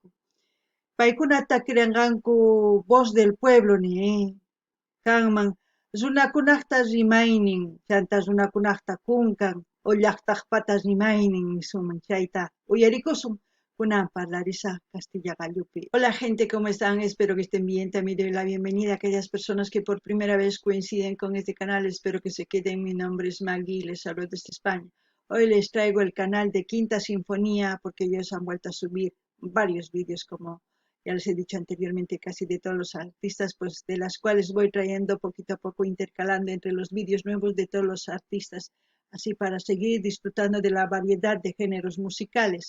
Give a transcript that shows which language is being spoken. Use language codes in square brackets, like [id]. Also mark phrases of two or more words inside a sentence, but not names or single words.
[qu] Paykuna takiranqanku Voz del Pueblo ni kanman runakunaqta rimaynin chanta runakunaqta kunkan o llaqtaqpata rimaynin nisuman chayta uyarikusun kunan parlarisaq Castilla Gallupi. [es] Hola gente, ¿cómo están? Espero que estén bien. También doy la bienvenida a aquellas personas que por primera vez coinciden con este canal. Espero que se queden. Mi nombre es Maggie y les saludo desde España. Hoy les traigo el canal de Quinta Sinfonía porque ellos han vuelto a subir varios vídeos, como ya les he dicho anteriormente, casi de todos los artistas, pues de las cuales voy trayendo poquito a poco, intercalando entre los vídeos nuevos de todos los artistas, así para seguir disfrutando de la variedad de géneros musicales.